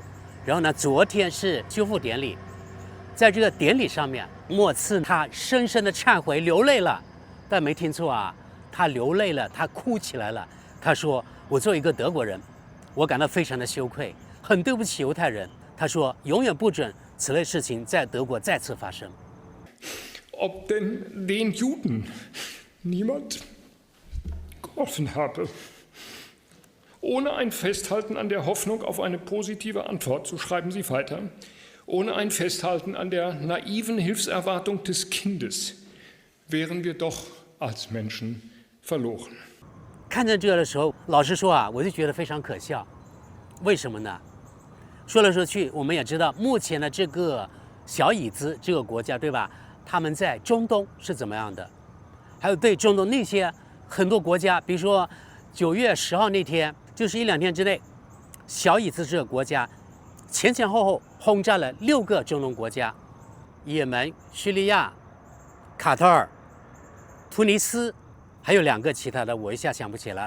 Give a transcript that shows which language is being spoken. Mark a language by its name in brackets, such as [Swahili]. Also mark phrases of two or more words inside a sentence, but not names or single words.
[Chinese] 然后呢，昨天是修复典礼，在这个典礼上面，默茨他深深的忏悔，流泪了。但没听错啊，他流泪了，他哭起来了。他说：“我作为一个德国人，我感到非常的羞愧，很对不起犹太人。” 他说：“永远不准此类事情在德国再次发生。” [German] Ob denn den Juden niemand geholfen habe. Ohne ein Festhalten an der Hoffnung auf eine positive Antwort, so schreiben Sie weiter, ohne ein Festhalten an der naiven Hilfserwartung des Kindes, wären wir doch als Menschen verloren. [Chinese] 看见这个的时候，老实说啊，我就觉得非常可笑。为什么呢？说来说去，我们也知道，目前的这个小以兹这个国家，对吧？他们在中东是怎么样的？还有对中东那些很多国家，比如说9月10号那天，就是1-2天之内，小以兹这个国家前前后后轰炸了6个中东国家：也门、叙利亚、卡塔尔、突尼斯，还有2个其他的，我一下想不起来了。